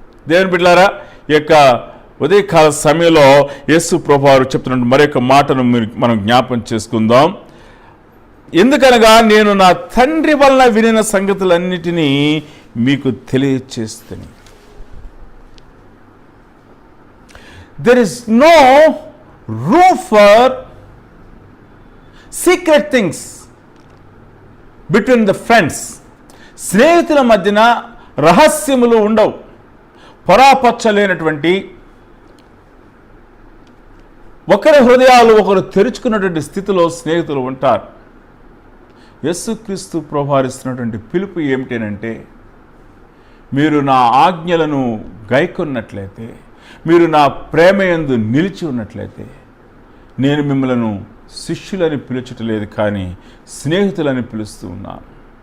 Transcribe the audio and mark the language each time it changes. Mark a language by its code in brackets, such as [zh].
[te] దేవుని బిడ్డలారా, ఈ యొక్క ఉదయకాల సమయంలో యేసు ప్రభువారు చెప్తున్న మరొక మాటను మనం జ్ఞాపం చేసుకుందాం. ఎందుకనగా నేను నా తండ్రి వలన వినిన సంగతులన్నిటినీ మీకు తెలియచేస్తాను. [en] There is no room for secret things between the friends. [te] స్నేహితుల మధ్యన రహస్యములు ఉండవు. పొరాపచ్చలేనటువంటి, ఒకరి హృదయాలు ఒకరు తెరుచుకున్నటువంటి స్థితిలో స్నేహితులు ఉంటారు. యేసుక్రీస్తు ప్రభువారు ఇస్తున్నటువంటి పిలుపు ఏమిటంటే, మీరు నా ఆజ్ఞలను గైకొన్నట్లయితే, మీరు నా ప్రేమయందు నిలిచి ఉన్నట్లయితే, నేను మిమ్మలను శిష్యులని పిలుచటలేదు కానీ స్నేహితులని పిలుస్తూ ఉన్నాను.